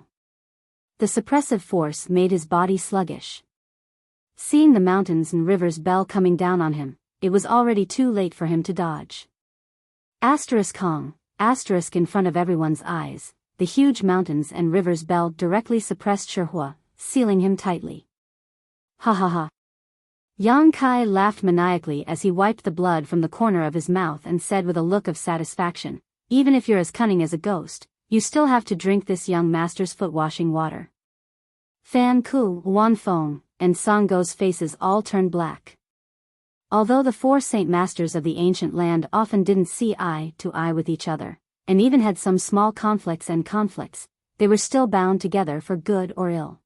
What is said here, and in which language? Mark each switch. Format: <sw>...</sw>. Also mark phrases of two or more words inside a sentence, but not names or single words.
<en>The suppressive force made his body sluggish. Seeing the mountains and rivers bell coming down on him, it was already too late for him to dodge. Kong, in front of everyone's eyes, the huge mountains and rivers bell directly suppressed Shihua, sealing him tightly. Ha ha ha. Yang Kai laughed maniacally as he wiped the blood from the corner of his mouth and said with a look of satisfaction, "Even if you're as cunning as a ghost, you still have to drink this young master's foot-washing water." Fan Ku, Wan Feng, and Sango's faces all turned black. Although the four saint masters of the ancient land often didn't see eye to eye with each other, and even had some small conflicts, they were still bound together for good or ill.</en>